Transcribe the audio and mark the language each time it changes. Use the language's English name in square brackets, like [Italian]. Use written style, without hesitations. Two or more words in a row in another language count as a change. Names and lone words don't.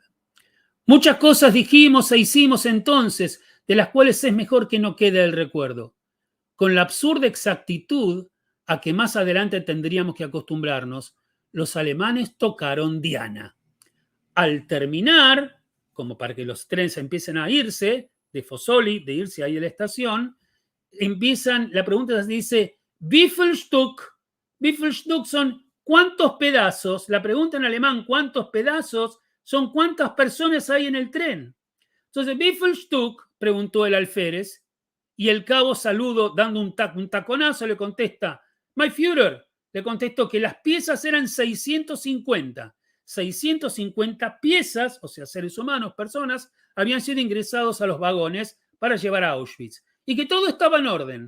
[Spanish] Muchas cosas dijimos e hicimos entonces, de las cuales es mejor que no quede el recuerdo, con la absurda exactitud a que más adelante tendríamos que acostumbrarnos. Los alemanes tocaron Diana. Al terminar, como para que los trenes empiecen a irse de Fossoli, de irse ahí de la estación, la pregunta dice, [German] wie viel Stück? Wie viel Stück [Spanish] son ¿cuántos pedazos? La pregunta en alemán, ¿cuántos pedazos? Son ¿cuántas personas hay en el tren? Entonces, [German] wie viel Stück? [Spanish] Preguntó el alférez, y el cabo Saludo, dando un taconazo, le contesta, My Führer, le contestó que las piezas eran 650. 650 piezas, o sea, seres humanos, personas, habían sido ingresados a los vagones para llevar a Auschwitz y que todo estaba en orden.